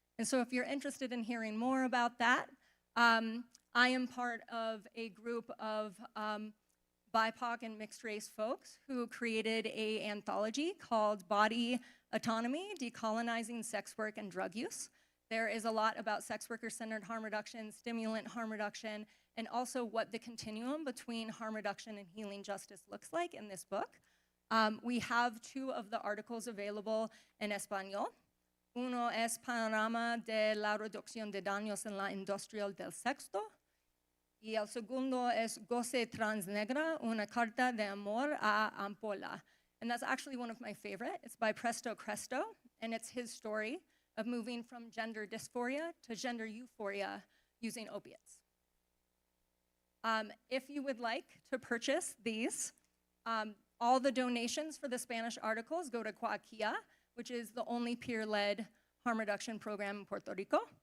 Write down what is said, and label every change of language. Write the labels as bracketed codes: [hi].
[en] And so if you're interested in hearing more about that, I am part of a group of BIPOC and mixed race folks who created an anthology called Body Autonomy, Decolonizing Sex Work and Drug Use. There is a lot about sex worker-centered harm reduction, stimulant harm reduction, and also what the continuum between harm reduction and healing justice looks like in this book. We have two of the articles available in Español. [es] Uno es Panorama de la Reducción de Daños en la Industria del Sexo, y el segundo es Goce Transnegra, una carta de amor a Ampola. [en] And that's actually one of my favorite. It's by Presto Cresto, and it's his story of moving from gender dysphoria to gender euphoria using opiates. If you would like to purchase these, all the donations for the Spanish articles go to Coaquia, which is the only peer-led harm reduction program in Puerto Rico.